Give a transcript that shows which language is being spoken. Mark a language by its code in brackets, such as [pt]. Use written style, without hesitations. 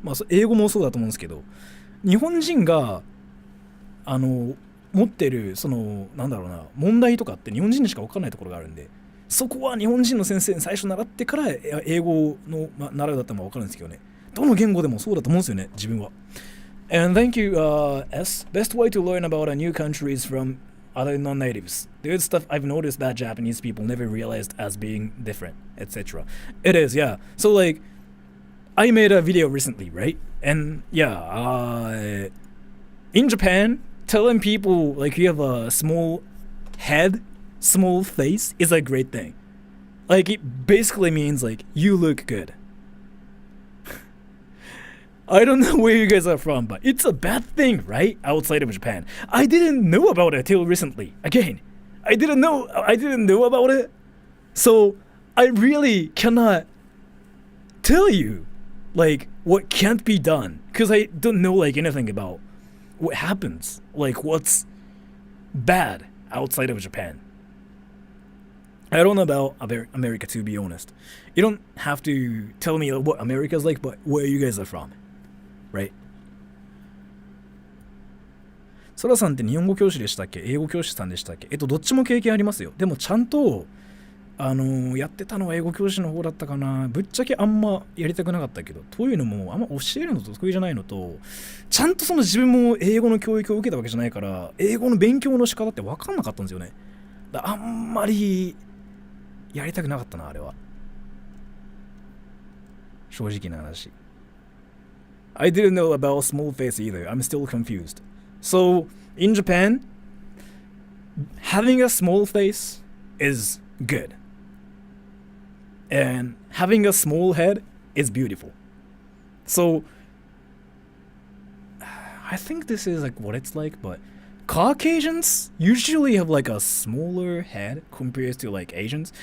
[ja] 英語もそうだと思うんですけど、日本人が持ってる問題とかって日本人にしか分からないところがあるんで、そこは日本人の先生に最初習ってから英語の習うだったら分かるんですけどね。どの言語でもそうだと思うんですよね、自分は。 [en] And thank you, S. Best way to learn about a new country is from other non-natives. There's stuff I've noticed that Japanese people never realized as being different, etc. It is, yeah. So, like, I made a video recently, right? And, yeah, in Japan, telling people, like, you have a small head, small face is a great thing. Like, it basically means, like, you look good. I don't know where you guys are from, but it's a bad thing, right? Outside of Japan. I didn't know about it till recently. Again, I didn't know about it. So I really cannot tell you like what can't be done because I don't know like anything about what happens, like what's bad outside of Japan. I don't know about America, to be honest. You don't have to tell me what America's like, but where you guys are from, right? [ja] ソラさんって日本語教師でしたっけ、英語教師さんでしたっけ？どっちも経験ありますよ。でもちゃんとやってたのは英語教師の方だったかな。ぶっちゃけあんまやりたくなかったけど、というのもあんま教えるの得意じゃないのと、ちゃんとその自分も英語の教育を受けたわけじゃないから、英語の勉強の仕方って分かんなかったんですよね。あんまりやりたくなかったな、あれは。正直な話。 [en] I didn't know about small face either. I'm still confused. So, in Japan, having a small face is good. And having a small head is beautiful. So, I think this is like what it's like, but Caucasians usually have like a smaller head compared to like Asians.